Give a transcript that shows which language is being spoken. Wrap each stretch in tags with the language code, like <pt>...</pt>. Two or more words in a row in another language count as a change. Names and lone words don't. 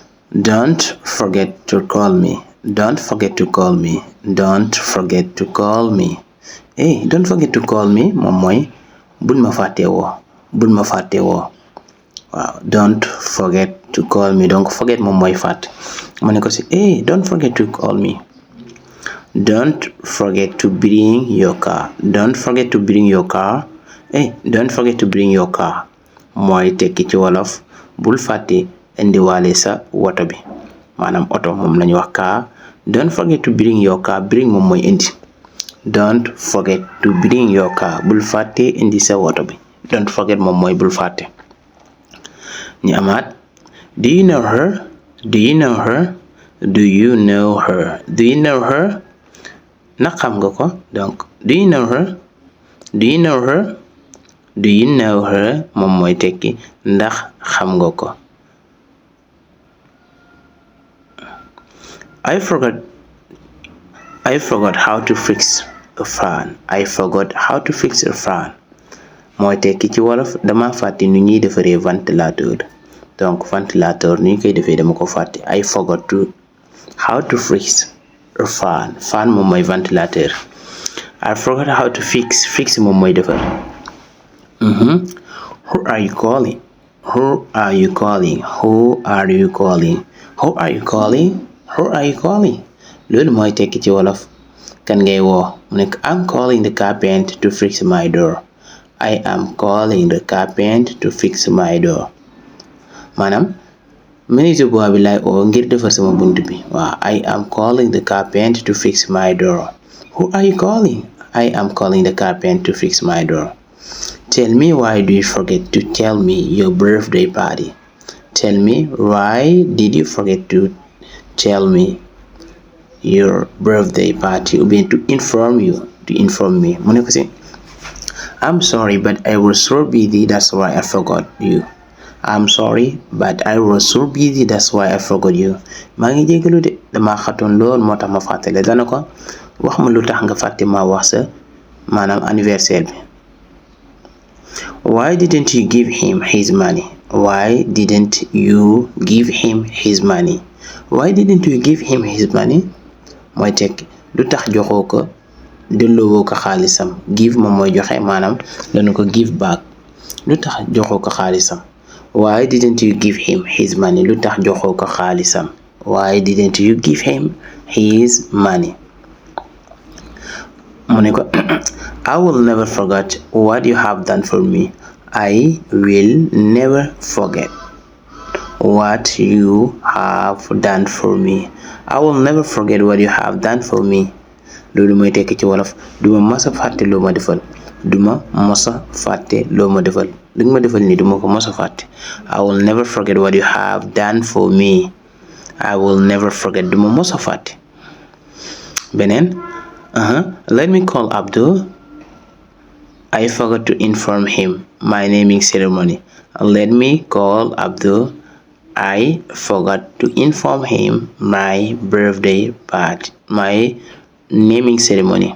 <en>Don't forget to call me. Don't forget to call me. Don't forget to call me. Hey, don't forget to call me</en> <wo>moom mooy bul ma fàtte woo. Bul ma fàtte woo. Waaw,</wo> <en>don't forget to call me.</en> <wo>Donc forget moom mooy fàtte. Ma ne ko si</wo> <en>hey, don't forget to call me. Don't forget to bring your car. Don't forget to bring your car. Hey, don't forget to bring your car.</en> <wo>Mooy tekki ci wolof bul fàtte indiwaale sa woto bi maanaam oto moom lañu wax car.</wo> <en>Don't forget to bring your car.</en> <wo>Bring moom mooy indi.</wo> <en>Don't forget to bring your car.</en> <wo>Bul fàtte indi sa woto bi.</wo> <en>Don't forget</en> <wo>moom mooy bul fàtte. ñu amaat</wo> <en>do you know her? Do you know her? Do you know her? Do you know her?</en> <wo>Ndax xam nga ko? Donc</wo> <en>do you know her? Do you know her? Do you know her?</en> <wo>moom mooy tekki ndax xam nga ko.</wo> <en>I forgot how to fix a fan. I forgot how to fix a fan.</en> <wo>mooy tekki ci wolof dama fàtte nu ñuy defaree ventilateur. Donc ventilateur nu ñu koy defee dama ko fàtte.</wo> <en>I forgot how to fix a fan.</en> <wo>Fan moom mooy ventilateur.</wo> <en>I forgot how to fix</en> <wo>moom mooy defar.</wo> <en>Who are you calling? Who are you calling? Who are you calling? Who are you calling? Who are you calling?</en> <wo>Loolu mooy tekki ci wolof kan ngay woo mu nekk</wo> <en>I'm calling the carpenter to fix my door. I am calling the carpenter to fix my door.</en> <wo>maanaam</wo> <fr>menuisier bois</fr> <wo>bi laay oo ngir defar sama bunt bi.</wo> <en>waaw I am calling the carpenter to fix my door. Who are you calling? I am calling the carpenter to fix my door. Tell me why do you forget to tell me your birthday party? Tell me why did you forget to tell me your birthday party?</en> <fr>Ou bien</fr> <en>to inform me.</en> <wo>mu ne ko si</wo> <en>I'm sorry but I was so busy that's why I forgot you. I'm sorry but I was so busy that's why I forgot you.</en> <wo>maa ngi jégalu de dama xatoon lool moo tax ma fàttale. dana ko wax ma lu tax nga fàtte ma wax sa maanaam anniversaire bi.</wo> <en>Why didn't you give him his money? Why didn't you give him his money? Why didn't you give him his money?</en> <wo>mooy tekki lu tax joxoo ko delloowoo ko xaalisam. Give moom mooy joxe maanaam dana ko</wo> <en>give back.</en> <wo>lu tax joxoo ko xaalisam.</wo> <en>Why didn't you give him his money?</en> <wo>lu tax joxoo ko xaalisam.</wo> <en>Why didn't you give him his money?</en> <wo>mu ne ko</wo> <en>I will never forget what you have done for me. I will never forget what you have done for me. I will never forget what you have done for me.</en> <wo>loolu mooy tekki ci wolof duma mos a fàtte loo ma defal. duma mos a fàtte loo ma defal. li nga ma defal nii duma ko mos a fàtte.</wo> <en>I will never forget what you have done for me. I will never forget</en> <wo>duma mos a fàtte.</wo> <en>beneen let me call Abdul. I forgot to inform him my naming ceremony. Let me call Abdul. I forgot to inform him my birthday party, my naming ceremony.</en>